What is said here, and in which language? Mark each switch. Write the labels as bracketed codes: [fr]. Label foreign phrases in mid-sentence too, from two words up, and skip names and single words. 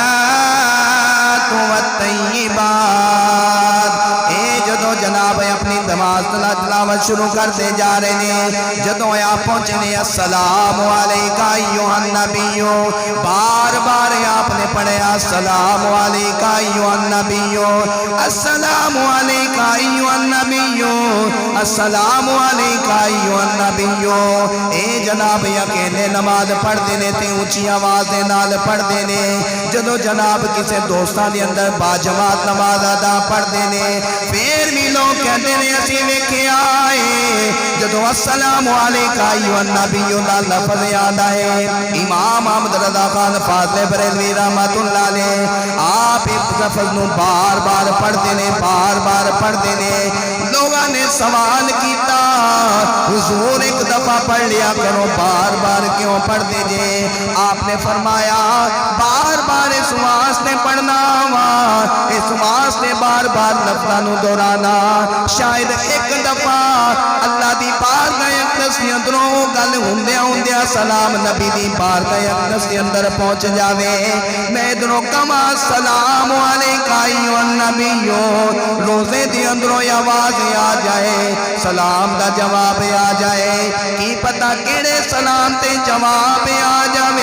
[pa] والطیبات، جدوں جناب اپنی نماز تلاوت شروع کرتے جا رہے ہیں، جدوں آپ پہنچے نے [ar] السلام علیکہ ایھا النبی، [pa] بار بار آپ نے پڑھے [ar] السلام علیکہ ایھا النبی، السلام علیکہ ایھا النبی، السلام علیکہ ایھا النبی۔ [pa] اے جناب اکیلے نماز پڑھتے نے تے اونچی آواز دے نال پڑھتے نے، جدوں جناب کسے دوستان دے اندر باجماعت نماز ادا پڑھتے نے، پھر بھی لوگ کہتے ہیں اسی ویکھے آئے جدوں [ar] السلام علیکہ ایھا النبی [pa] دا لفظ یاد آئے۔ امام احمد رضا خان فاضل بریلوی رحمت اللہ علیہ آپ اس لفظ نو بار بار پڑھتے نے، بار بار پڑھتے نے۔ لوگاں نے سوال کیتا حضور ایک دفعہ پڑھ لیا کرو، بار بار کیوں پڑھتے جے؟ آپ نے فرمایا بار بار اس واسطے پڑھنا وا، اس واسطے بار بار لفظاں نو دہرانا، شاید ایک دفعہ اللہ دی بارگاہ اقدس دے اندروں گل ہوندیاں سلام نبی دی بارگاہ اقدس دے اندر پہنچ جاوے، میں ادھروں کما [ar] السلام علیکہ ایھا النبی، [pa] روزے دے اندروں آواز آ جائے، سلام دا جواب آ جائے، کی پتہ کیڑے سلام تے جواب آ جاوے۔